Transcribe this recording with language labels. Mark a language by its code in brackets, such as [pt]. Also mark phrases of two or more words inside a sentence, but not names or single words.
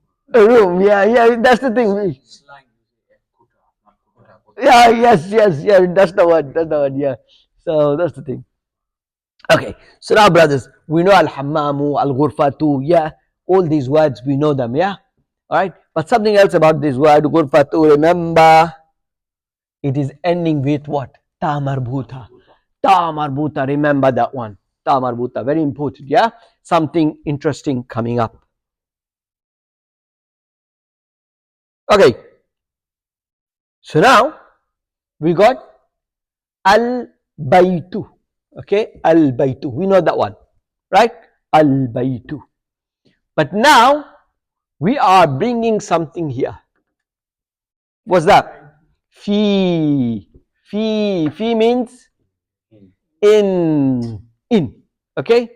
[en] A room. Yeah. That's the thing. Yeah. Yes. Yeah. That's the word. Yeah. So that's the thing. Okay. So now, brothers, we know [ar] الحمامُ، الغرفةُ. [en] Yeah. All these words we know them. Yeah. All right. But something else about this word ghurfatu. Remember, it is ending with what? [ar] تاء مربوطة. تاء مربوطة. [en] Remember that one. [ar] تاء مربوطة. [en] Very important. Yeah. Something interesting coming up. Okay. So now we got al-baytu. Okay. Al-baytu. We know that one. Right? Al-baytu. But now we are bringing something here. What's that? Fi. Fi means in. Okay.